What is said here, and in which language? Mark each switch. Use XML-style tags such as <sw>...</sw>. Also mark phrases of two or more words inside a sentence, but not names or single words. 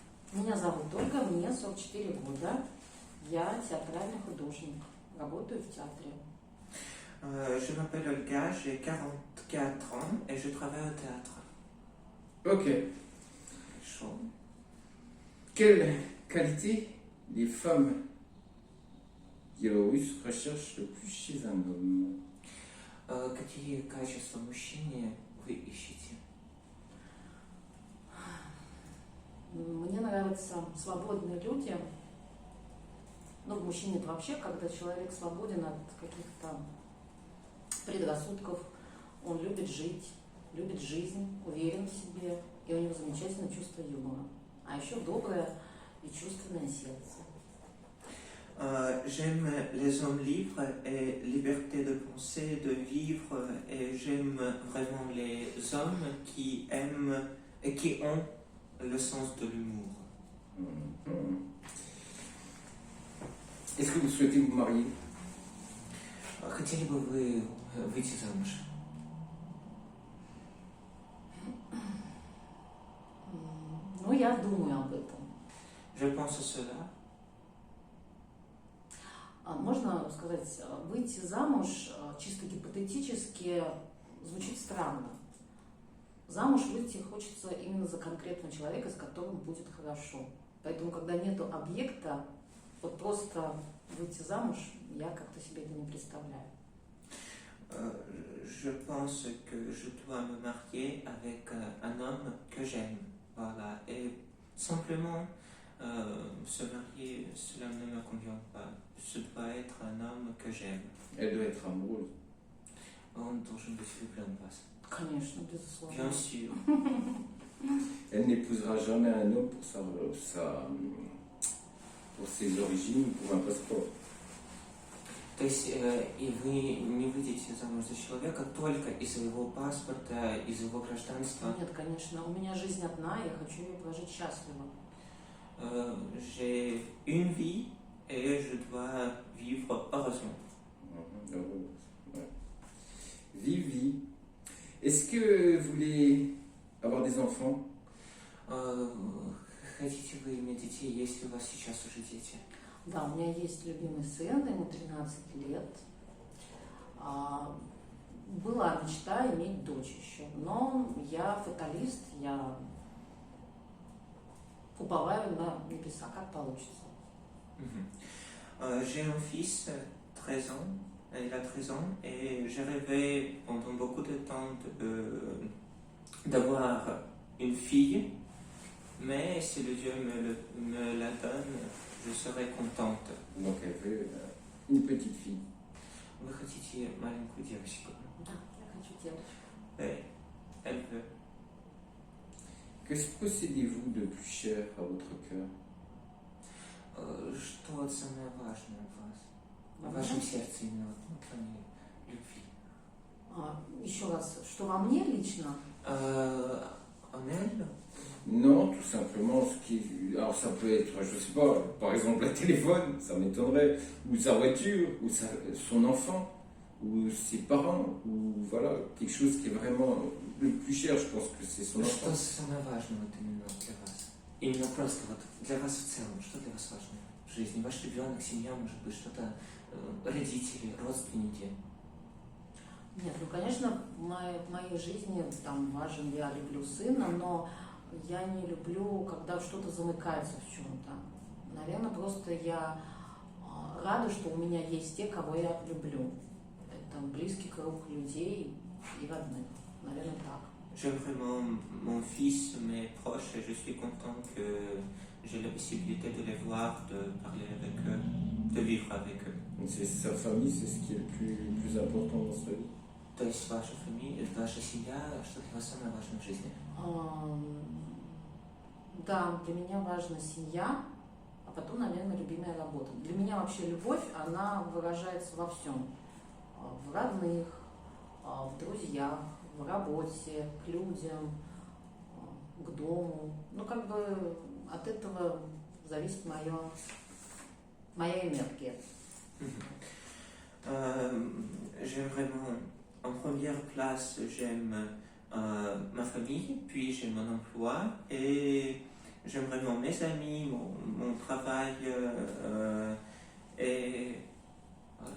<ru>Меня зовут Ольга, мне 44 года. Я театральный художник, работаю в театре.</ru> <fr>Je m'appelle Olga, j'ai 44 ans et je travaille au théâtre. Ok. Chaud. Quelle qualité les femmes biélorusses recherchent le plus chez un homme?</fr> <ru>Какие качества мужчине вы ищете? Мне нравятся свободные люди. Ну, в мужчине это вообще, когда человек свободен от каких-то предрассудков, он любит жить, любит жизнь, уверен в себе, и у него замечательное чувство юмора. А еще доброе и чувственное сердце.</ru> <fr>J'aime les hommes libres et liberté de penser, de vivre, et j'aime vraiment les hommes qui aiment et qui ont le sens de l'humour. Est-ce que vous souhaitez vous marier?</fr> <ru>Хотели бы вы выйти замуж? Ну, я думаю об этом.</ru> <fr>Je pense à cela.</fr> <ru>Можно сказать, выйти замуж чисто гипотетически звучит странно. Замуж выйти хочется именно за конкретного человека, с которым будет хорошо. Поэтому, когда нету объекта, вот просто выйти замуж, я как-то себе это не представляю.</ru> <fr>Je pense que je dois me marier avec un homme que j'aime. Voilà. Et simplement, se marier, cela ne me convient pas. Ce doit être un homme que j'aime. Elle doit être amoureuse.</fr> <ru>Он должен быть влюблен в вас. Конечно, безусловно.</ru> <fr>Bien sûr. Elle n'épousera jamais un homme pour ses origines ou pour un passeport.</fr> <ru>То есть и вы не выйдете замуж за человека только из-за его паспорта, из-за его гражданства. Нет, конечно. У меня жизнь одна, я хочу ее прожить счастливо.</ru> <fr>J'ai une vie et je dois vivre heureusement. Ouais. Vivi, est-ce que vous voulez avoir des enfants?</fr> <ru>Хотите вы иметь детей, есть ли у вас сейчас уже дети? Да, у меня есть любимый сын, ему 13 лет. Была мечта иметь дочь еще, но я фаталист, я уповаю на небеса, как получится.</ru> <fr>J'ai un fils, 13 ans, il a 13 ans, et j'ai rêvé pendant beaucoup de temps d'avoir une fille, mais si le Dieu me la donne, je serai contente. Donc elle veut une petite fille.</fr> <ru>Вы хотите маленькую девочку? Да, я хочу девочку.</ru> <fr>Oui, elle veut. Que possédez-vous de plus cher à votre cœur?</fr> <ru>Что самое важное в вас? Во В вашем мне? сердце именно в плане любви. Еще раз, что во мне лично?</ru> <fr>En elle? Non, tout simplement, alors ça peut être, je sais pas, par exemple un téléphone, ça m'étonnerait, ou sa voiture, ou son enfant, ou ses parents, ou voilà, quelque chose qui est vraiment le plus cher, je pense que c'est son enfant.</fr> <ru>Что самое важное вот именно для вас? Именно просто вот для вас в целом, что для вас важно в жизни? Ваш ребенок, семья, может быть, что-то, родители, родственники? Нет, ну, конечно, в моей жизни там важен, я люблю сына, но я не люблю, когда что-то замыкается в чем-то. Наверное, просто я рада, что у меня есть те, кого я люблю. Это близкий круг людей и родных. Наверное, так.</ru> <fr>J'aime vraiment mon fils, mes proches, et je suis content que j'ai la possibilité de les voir, de parler avec eux, de vivre avec eux. Donc c'est sa famille, c'est ce qui est le plus important dans sa vie.</fr> <ru>То есть ваша семья, что для вас самое важное в жизни? Да, для меня важна семья, а потом, наверное, любимая работа. Для меня вообще любовь, она выражается во всем. В родных, в друзьях, в работе, к людям, к дому. Ну, как бы от этого зависит моя энергия.</ru> <fr>J'aime vraiment, en première place, j'aime ma famille, puis j'ai mon emploi, et j'aime vraiment mes amis, mon travail et voilà.</fr>